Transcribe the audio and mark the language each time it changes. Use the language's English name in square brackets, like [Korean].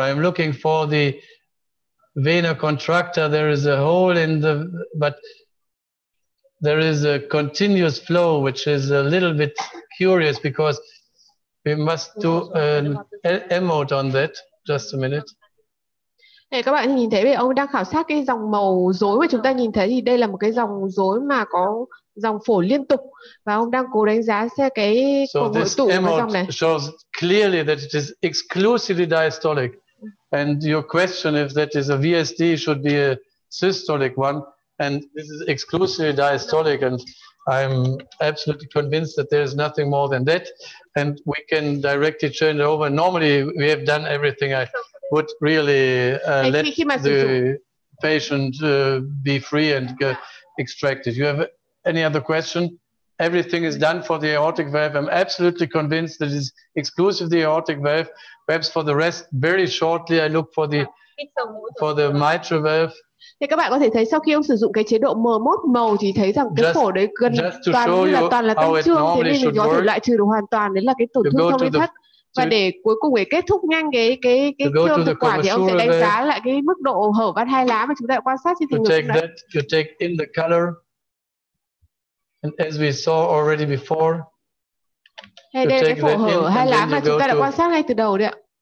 [English] I'm looking for the vena contracta. There is a hole in the, but there is a continuous flow, which is a little bit curious because we must do an emote on that. Just a minute. [Vietnamese] Để các bạn nhìn thấy về ông đang khảo sát cái dòng màu rối mà chúng ta nhìn thấy, thì đây là một cái dòng rối mà có dòng phổ liên tục, và ông đang cố đánh giá xem cái cuồng hội tụ của dòng này. [English] Shows clearly that it is exclusively diastolic, and your question if that is a VSD should be a systolic one, and this is exclusively diastolic, and I'm absolutely convinced that there is nothing more than that, and we can directly turn it over. Normally we have done everything. I would really let the patient be free and extract it. You have any other question? Everything is done for the aortic valve. I'm absolutely convinced that it's exclusively aortic valve. Perhaps for the rest, very shortly, I look for the mitral valve. [Vietnamese] Thì các bạn có thể thấy sau khi ông sử dụng cái chế độ M1 màu thì thấy rằng cái phổ đấy gần toàn là tăng trương, thế nên mình có thể loại trừ được hoàn toàn, đấy là cái tổn thương thông liên thất. Và để cuối cùng để kết thúc nhanh cái siêu âm thực quản thì ông sẽ đánh giá lại cái mức độ hở van hai lá mà chúng ta đã quan sát trên thành ngực này. [English] You take in the color, and as we saw already before. [Vietnamese] Đây là cái phổ hở hai lá mà chúng ta đã quan sát ngay từ đầu đấy ạ.